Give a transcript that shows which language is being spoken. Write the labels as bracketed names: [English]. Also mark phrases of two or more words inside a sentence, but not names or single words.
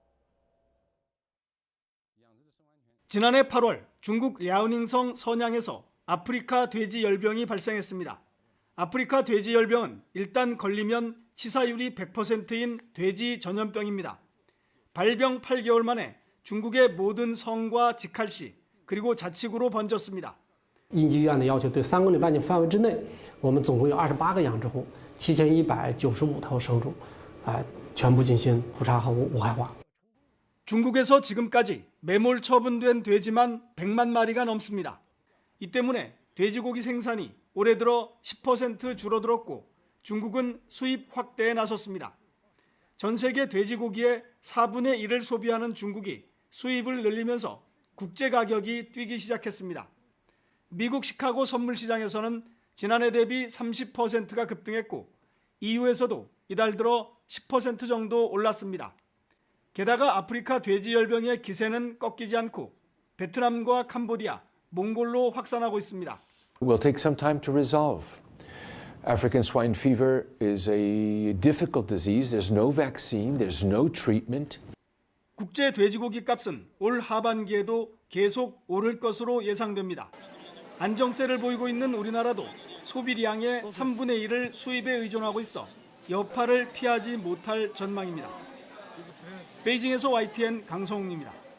[Korean] 지난해 8월 중국 랴오닝성 선양에서 아프리카 돼지열병이 발생했습니다. 아프리카 돼지열병은 일단 걸리면 치사율이 100%인 돼지 전염병입니다. 발병 8개월 만에 중국의 모든 성과 직할시 그리고 자치구로 번졌습니다. [Chinese] 应急预案的要求，对3公里半径范围之内，我们总共有28个养殖户，7195头生乳，全部进行普查和无害化。 [Korean] 중국에서 지금까지 매몰 처분된 돼지만 100만 마리가 넘습니다. 이 때문에 돼지고기 생산이 올해 들어 10% 줄어들었고 중국은 수입 확대에 나섰습니다. 전 세계 돼지고기의 4분의 1을 소비하는 중국이 수입을 늘리면서 국제 가격이 뛰기 시작했습니다. 미국 시카고 선물 시장에서는 지난해 대비 30%가 급등했고 EU에서도 이달 들어 10% 정도 올랐습니다. 게다가 아프리카 돼지열병의 기세는 꺾이지 않고 베트남과 캄보디아, 몽골로 확산하고 있습니다. [English] Will take some time to resolve. African swine fever is a difficult disease. There's no vaccine, there's no treatment. [Korean] 국제 돼지고기 값은 올 하반기에도 계속 오를 것으로 예상됩니다. 안정세를 보이고 있는 우리나라도 소비량의 3분의 1을 수입에 의존하고 있어 여파를 피하지 못할 전망입니다. 베이징에서 YTN 강성웅입니다.